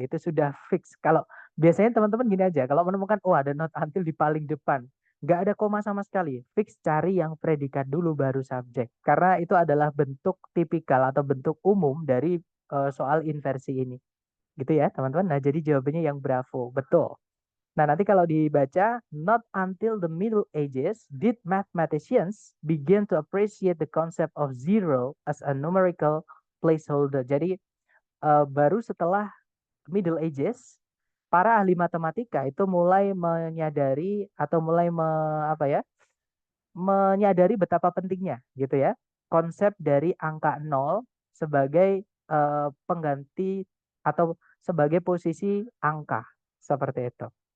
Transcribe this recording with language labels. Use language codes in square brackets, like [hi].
[id] Itu sudah fix. Kalau biasanya teman-teman gini aja. Kalau menemukan, oh ada not until di paling depan. Nggak ada koma sama sekali. Fix cari yang predikat dulu baru subjek. Karena itu adalah bentuk tipikal atau bentuk umum dari soal inversi ini. Gitu ya, teman-teman. Nah, jadi jawabannya yang bravo. Betul. Nah, nanti kalau dibaca, [en] not until the Middle Ages did mathematicians begin to appreciate the concept of zero as a numerical placeholder. [id] Jadi, baru setelah Middle Ages, para ahli matematika itu mulai menyadari atau mulai apa ya, menyadari betapa pentingnya gitu ya, konsep dari angka nol sebagai pengganti atau sebagai posisi angka seperti itu.